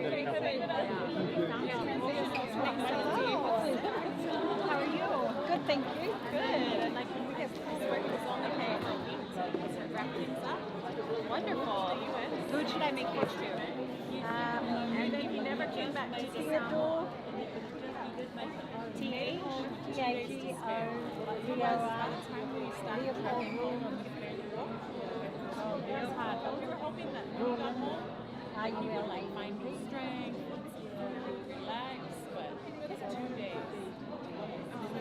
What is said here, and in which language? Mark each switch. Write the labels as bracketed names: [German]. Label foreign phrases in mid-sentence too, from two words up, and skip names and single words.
[English] How are you? Good, thank you. Good. Like when we get this work, it's only paying for a week to wrap things up. Wonderful. Who should I make this to? And then he never came back to Theodore. T-H? T-H-E-O. By the time we started tracking on the it was hard, but we were hoping that when we got home, he would like find his strength, relax, but it's 2 days.